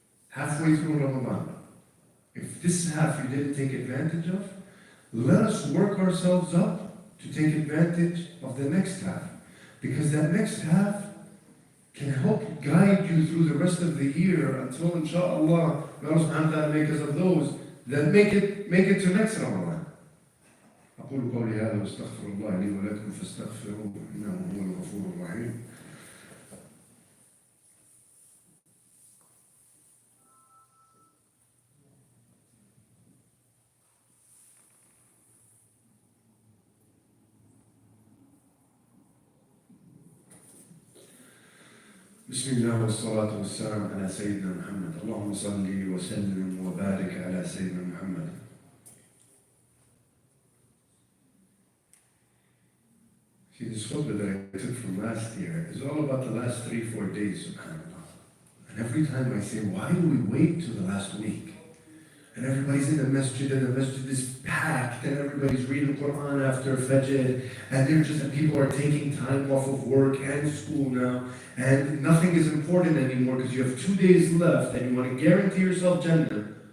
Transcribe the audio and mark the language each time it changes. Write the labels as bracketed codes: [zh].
[en] Halfway through Ramadan. If this half you didn't take advantage of, let us work ourselves up to take advantage of the next half. Because that next half can help guide you through the rest of the year until, inshaAllah, may Allah subhanahu wa ta'ala make us of those that make it to next Ramadan. [ar] أقول قولي هذا واستغفر الله لي ولكم فاستغفروه إنه هو الغفور الرحيم. بسم الله والصلاة والسلام على سيدنا محمد. اللهم صل وسلم وبارك على سيدنا محمد. [en] See, this khutbah that I took from last year is all about the last 3-4 days, subhanAllah. And every time I say, why do we wait till the last week? And everybody's in the masjid, and the masjid is packed, and everybody's reading Quran after Fajr, and people are taking time off of work and school now, and nothing is important anymore because you have 2 days left, and you want to guarantee yourself Jannah.